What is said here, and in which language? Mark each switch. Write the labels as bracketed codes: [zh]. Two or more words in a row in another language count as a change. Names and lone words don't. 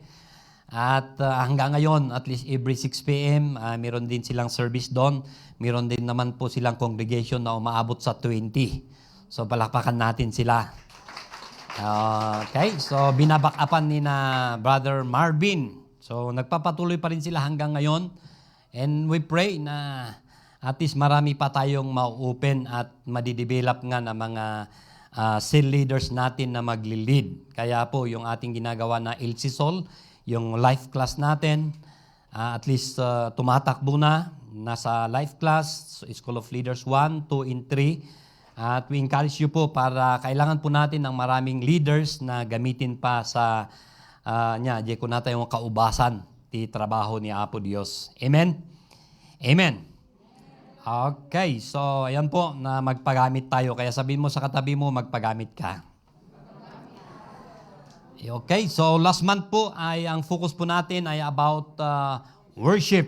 [tl] At hanggang ngayon, [en] at least every 6 p.m., [tl] meron din silang service doon. Meron din naman po silang congregation na umaabot sa 20. So, palakpakan natin sila. Okay, so binabakapan ni na Brother Marvin. So nagpapatuloy pa rin sila hanggang ngayon. [en] And we pray [tl] na [en] at least [tl] marami pa tayong ma-open at madidevelop nga na mga [en] cell leaders [tl] natin na magli-lead. Kaya po yung ating ginagawa na LCSOL, yung [en] life class [tl] natin, [en] at least [tl] tumatakbo na, nasa [en] life class, School of Leaders 1, 2, and 3. [tl] At [en] we encourage you [tl] po para kailangan po natin ng maraming leaders na gamitin pa sa di ko natin yung [ilo] kaubasan ti trabaho ni Apo Dios. [tl] Amen? Amen. Okay, so ayan po na magpagamit tayo. Kaya sabihin mo sa katabi mo, magpagamit ka. Okay, so last month po ay ang focus po natin ay [en] about worship.